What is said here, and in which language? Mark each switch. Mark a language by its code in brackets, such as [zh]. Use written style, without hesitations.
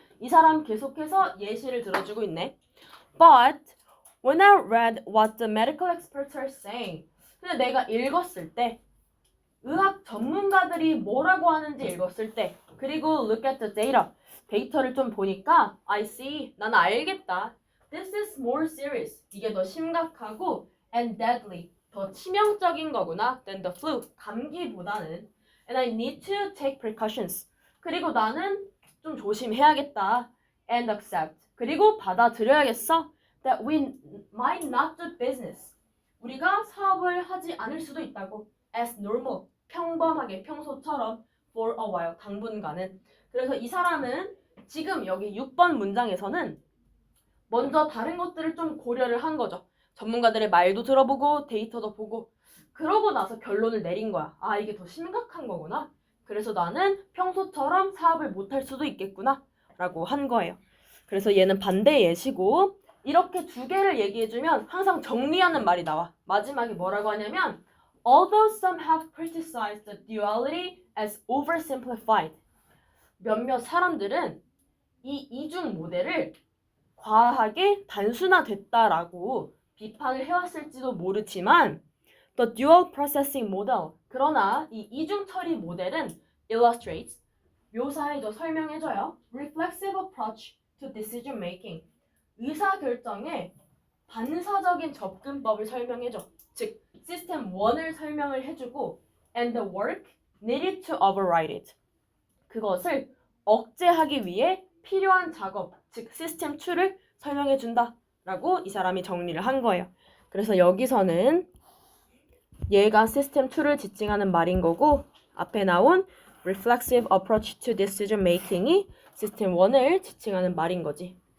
[ko] 이 사람 계속해서 예시를 들어주고 있네. [en] But when I read what the medical experts are saying, [ko] 근데 내가 읽었을 때 의학 전문가들이 뭐라고 하는지 읽었을 때 그리고 [en] look at the data, [ko] 데이터를 좀 보니까 [en] I see, [ko] 나는 알겠다. [en] This is more serious, [ko] 이게 더 심각하고 [en] and deadly, [ko] 더 치명적인 거구나 [en] than the flu, [ko] 감기보다는. [en] And I need to take precautions, [ko] 그리고 나는 좀 조심해야겠다. [en] And accept, [ko] 그리고 받아들여야겠어. [en] That we might not do business, [ko] 우리가 사업을 하지 않을 수도 있다고. [en] As normal, [ko] 평범하게 평소처럼 [en] for a while, [ko] 당분간은. 그래서 이 사람은 지금 여기 6번 문장에서는 먼저 다른 것들을 좀 고려를 한 거죠. 전문가들의 말도 들어보고 데이터도 보고 그러고 나서 결론을 내린 거야. 아, 이게 더 심각한 거구나. 그래서 나는 평소처럼 사업을 못할 수도 있겠구나 라고 한 거예요. 그래서 얘는 반대 예시고 이렇게 두 개를 얘기해주면 항상 정리하는 말이 나와. 마지막에 뭐라고 하냐면 [en] Although some have criticized the duality as oversimplified, [ko] 몇몇 사람들은 이 이중 모델을 과하게 단순화됐다라고 비판을 해왔을지도 모르지만 [en] The dual processing model, [ko] 그러나 이 이중 처리 모델은 [en] illustrates, [ko] 묘사해줘, 설명해줘요. [en] reflexive approach to decision making, [ko] 의사결정의 반사적인 접근법을 설명해줘. 즉, 시스템 1을 설명을 해주고 [en] and the work needed to override it, [ko] 그것을 억제하기 위해 필요한 작업, 즉 시스템 2를 설명해준다 라고 이 사람이 정리를 한 거예요. 그래서 여기서는 얘가 시스템 2를 지칭하는 말인 거고 앞에 나온 [en] reflexive approach to decision making [ko] 이 시스템 1을 지칭하는 말인 거지.